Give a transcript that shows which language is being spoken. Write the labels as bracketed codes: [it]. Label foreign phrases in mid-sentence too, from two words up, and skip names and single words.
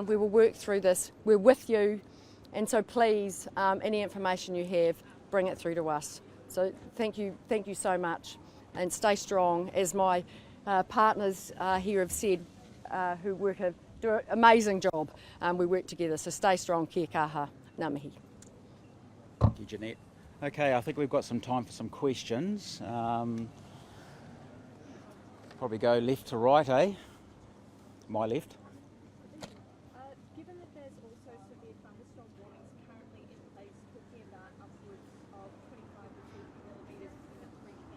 [en] We will work through this. We're with you, and so please, any information you have, bring it through to us. So thank you so much, and stay strong. As my partners here have said, who do an amazing job. We work together. So stay strong. [mi] Kia kaha, ngā mihi. [en] Thank you, Jeanette. Okay, I think we've got some time for some questions. Probably go left to right, eh? My left. Given that there's also severe thunderstorm warnings currently in place, talking about upwards of 25 to 30 millimetres in 3 p.m.